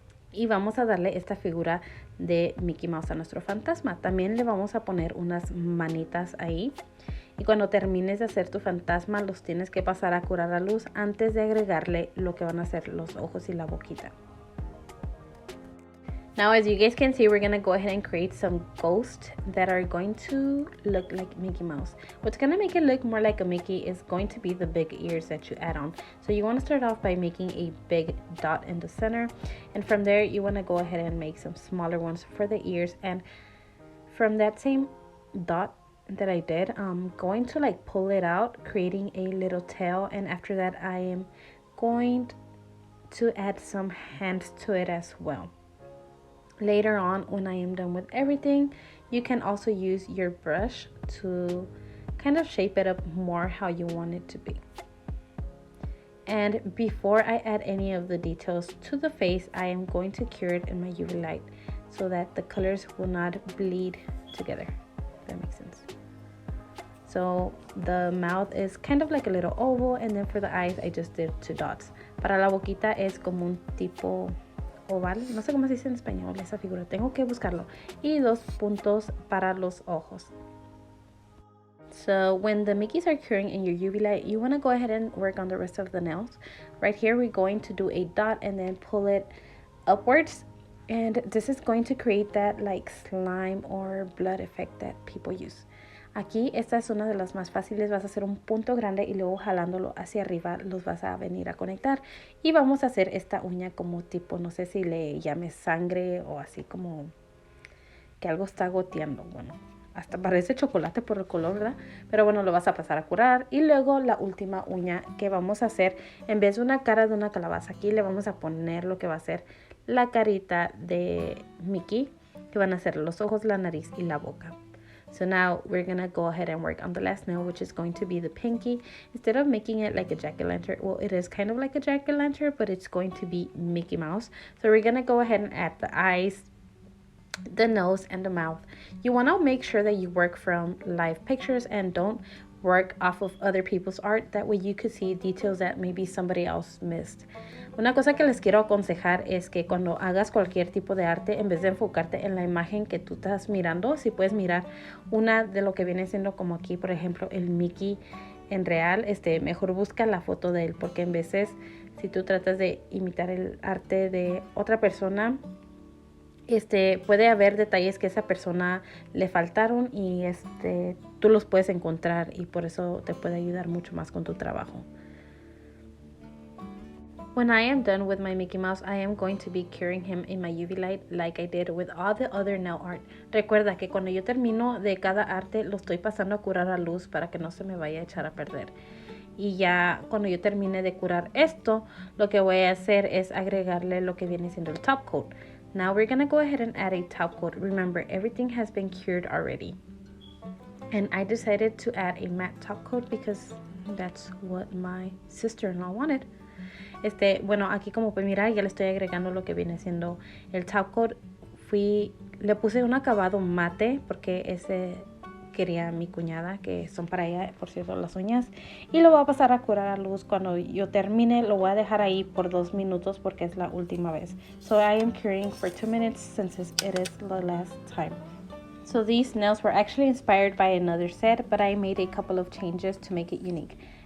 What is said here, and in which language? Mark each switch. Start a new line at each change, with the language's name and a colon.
Spanish: Y vamos a darle esta figura de Mickey Mouse a nuestro fantasma. También le vamos a poner unas manitas ahí. Y cuando termines de hacer tu fantasma, los tienes que pasar a curar a luz antes de agregarle lo que van a ser los ojos y la boquita.
English: Now, as you guys can see, we're going to go ahead and create some ghosts that are going to look like Mickey Mouse. What's going to make it look more like a Mickey is going to be the big ears that you add on. So you want to start off by making a big dot in the center. And from there, you want to go ahead and make some smaller ones for the ears. And from that same dot that I did, I'm going to like pull it out, creating a little tail. And after that, I am going to add some hands to it as well. Later on, when I am done with everything, you can also use your brush to kind of shape it up more how you want it to be. And before I add any of the details to the face, I am going to cure it in my UV light so that the colors will not bleed together, if that makes sense. So the mouth is kind of like a little oval, and then for the eyes, I just did 2 dots.
Spanish: Para la boquita es como un tipo oval, no sé cómo se dice en español esa figura, tengo que buscarlo, y 2 puntos para los ojos.
English: So when the Mickeys are curing in your UV light, you want to go ahead and work on the rest of the nails. Right here we're going to do a dot and then pull it upwards, and this is going to create that like slime or blood effect that people use.
Spanish: Aquí esta es una de las más fáciles. Vas a hacer un punto grande y luego jalándolo hacia arriba los vas a venir a conectar. Y vamos a hacer esta uña como tipo, no sé si le llames sangre o así como que algo está goteando. Bueno, hasta parece chocolate por el color, ¿verdad? Pero bueno, lo vas a pasar a curar. Y luego la última uña que vamos a hacer, en vez de una cara de una calabaza, aquí le vamos a poner lo que va a ser la carita de Mickey, que van a ser los ojos, la nariz y la boca.
English: So now we're going to go ahead and work on the last nail, which is going to be the pinky. Instead of making it like a jack-o'-lantern, well, it is kind of like a jack-o'-lantern, but it's going to be Mickey Mouse. So we're going to go ahead and add the eyes, the nose, and the mouth. You want to make sure that you work from live pictures and don't work off of other people's art. That way you could see details that maybe somebody else missed.
Spanish: Una cosa que les quiero aconsejar es que cuando hagas cualquier tipo de arte, en vez de enfocarte en la imagen que tú estás mirando, si puedes mirar una de lo que viene siendo como aquí, por ejemplo, el Mickey en real, mejor busca la foto de él, porque en veces si tú tratas de imitar el arte de otra persona, puede haber detalles que a esa persona le faltaron y tú los puedes encontrar, y por eso te puede ayudar mucho más con tu trabajo.
English: When I am done with my Mickey Mouse, I am going to be curing him in my UV light like I did with all the other nail art.
Spanish: Recuerda que cuando yo termino de cada arte, lo estoy pasando a curar a luz para que no se me vaya a echar a perder. Y ya cuando yo termine de curar esto, lo que voy a hacer es agregarle lo que viene siendo el top coat.
English: Now we're going to go ahead and add a top coat. Remember, everything has been cured already. And I decided to add a matte top coat because that's what my sister-in-law wanted.
Spanish: Bueno, aquí como pueden mirar, ya le estoy agregando lo que viene siendo el top coat. Le puse un acabado mate porque ese quería mi cuñada, que son para ella, por cierto, las uñas. Y lo voy a pasar a curar a luz. Cuando yo termine, lo voy a dejar ahí por 2 minutos porque es la última vez.
English: So I am curing for 2 minutes since it is the last time. So these nails were actually inspired by another set, but I made a couple of changes to make it unique.